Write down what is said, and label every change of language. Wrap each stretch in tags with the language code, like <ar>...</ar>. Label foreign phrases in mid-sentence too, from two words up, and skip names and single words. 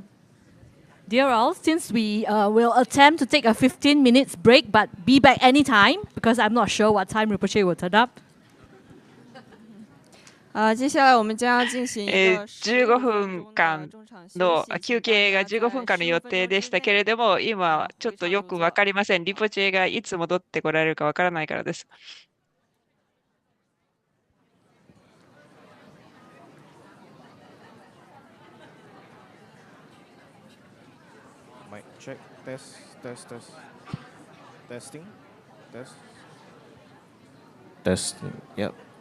<en>Dear all, since we will attempt to take a 15 minutes break, but be back anytime because I'm not sure what time Rinpoche will turn up.</en> <zh>接下来我们将要進行</zh> <ja>15分間の休憩が15分間の予定でしたけれども、今ちょっとよくわかりません。リポチェがいつ戻ってこられるかわからないからです。</ja> <en>Mic check, test, test, test. Testing, test. Testing, yep.</en>